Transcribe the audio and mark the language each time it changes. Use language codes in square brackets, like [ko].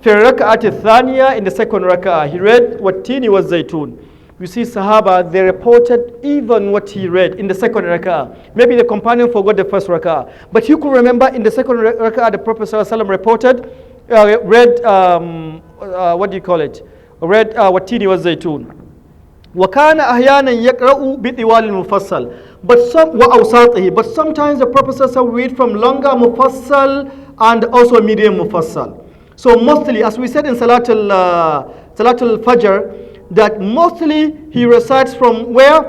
[ar] فِي الرَّكَعَةِ الثَّانِيَةِ, [en] in the second rak'ah, he read [ar] وَالتِّينِ وَالزَّيْتُونِ. [en] You see, Sahaba, they reported even what he read in the second rak'ah. Maybe the companion forgot the first rak'ah. But you could remember in the second rak'ah, the Prophet ﷺ reported, read, what do you call it? Read [ar] وَالتِّينِ وَالزَّيْتُونِ. وَكَانَ أَحْيَانًا يَقْرَأُ بِطِوَالِ الْمُفَصَّل. [en] But sometimes the Prophet ﷺ read from longer mufassal and also medium mufassal. So mostly, as we said in Salatul Fajr, that mostly he recites from where?